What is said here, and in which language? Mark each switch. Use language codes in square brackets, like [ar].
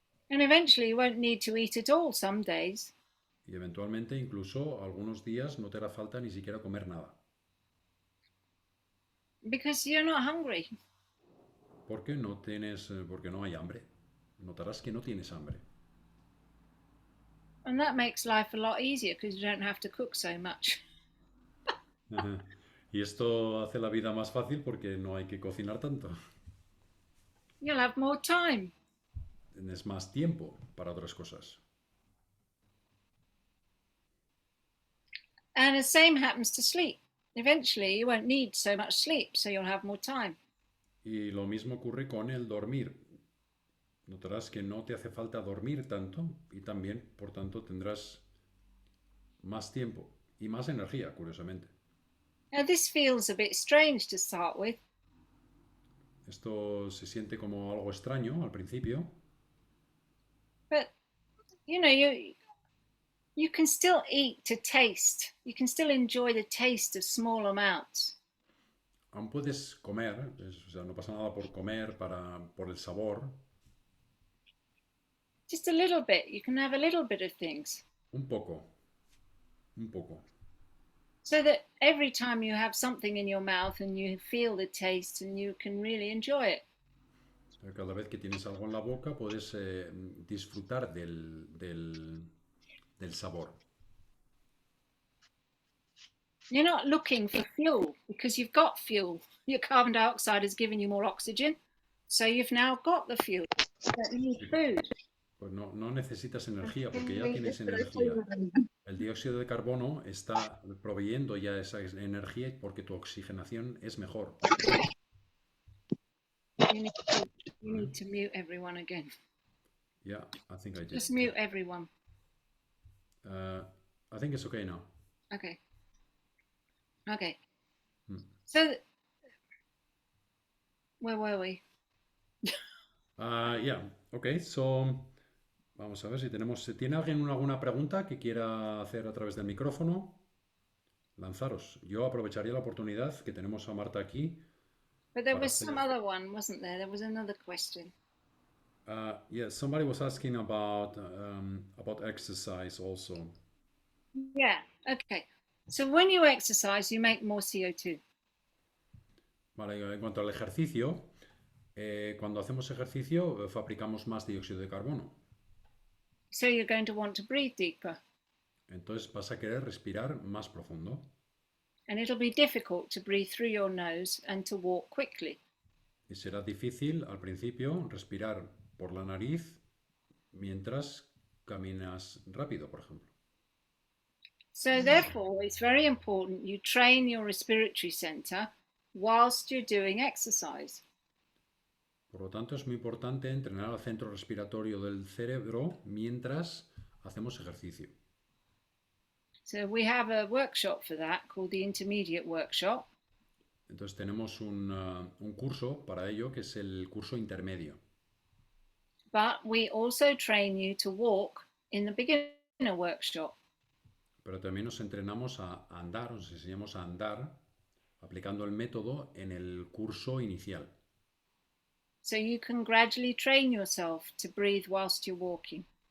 [en] And eventually you won't need to eat at all some days. [es] Y eventualmente, incluso algunos días, no te hará falta ni siquiera comer nada. [en] Because you're not hungry. [es] Porque no hay hambre. Notarás que no tienes hambre. [en] And that makes life a lot easier because you don't have to cook so much. [es] Y esto hace la vida más fácil porque no hay que cocinar tanto. [en] You'll have more time. [es] Tienes más tiempo para otras cosas. [en] And the same happens to sleep. Eventually you won't need so much sleep, so you'll have more time. [es] Y lo mismo ocurre con el dormir. Notarás que no te hace falta dormir tanto y también, por tanto, tendrás más tiempo y más energía, curiosamente. [en] Now this feels a bit strange to start with. [es] Esto se siente como algo extraño al principio, [en] But you know, you can still eat to taste. You can still enjoy the taste of small amounts. [es] aún puedes comer, o sea, no pasa nada por comer por el sabor, [en] Just a little bit. You can have a little bit of things. [es] un poco, un poco. [en] So that every time you have something in your mouth and you feel the taste and you can really enjoy it. [es] Cada vez que tienes algo en la boca puedes disfrutar del sabor. [en] You're not looking for fuel because you've got fuel. Your carbon dioxide has given you more oxygen, so you've now got the fuel. You don't need food. [es] Pues no necesitas energía porque ya tienes energía. El dióxido de carbono está proveyendo ya esa energía porque tu oxigenación es mejor. [en] You need to mute everyone again. Yeah, I think I did. Just mute everyone. I think it's okay now. Okay. Okay. Hmm. So, where were we? Yeah, okay, so [es] vamos a ver si ¿tiene alguien alguna pregunta que quiera hacer a través del micrófono? Lanzaros. Yo aprovecharía la oportunidad que tenemos a Marta aquí. [en] But there was some other one, wasn't there? There was another question. Yeah, somebody was asking about exercise also. Yeah, okay. So when you exercise, you make more CO2. [es] Vale, en cuanto al ejercicio, cuando hacemos ejercicio fabricamos más dióxido de carbono. [en] So you're going to want to breathe deeper. [es] Entonces vas a querer respirar más profundo. [en] And it'll be difficult to breathe through your nose and to walk quickly. [es] Y será difícil al principio respirar por la nariz mientras caminas rápido, por ejemplo. [en] So therefore, it's very important you train your respiratory center whilst you're doing exercise. [es] Por lo tanto, es muy importante entrenar al centro respiratorio del cerebro mientras hacemos ejercicio. [en] So we have a workshop for that called the Intermediate Workshop. [es] Entonces tenemos un curso para ello que es el curso intermedio. [en] But we also train you to walk in the beginner workshop. [es] Pero también nos entrenamos a andar, nos enseñamos a andar aplicando el método en el curso inicial. [en] So you can gradually train yourself to breathe whilst you're walking.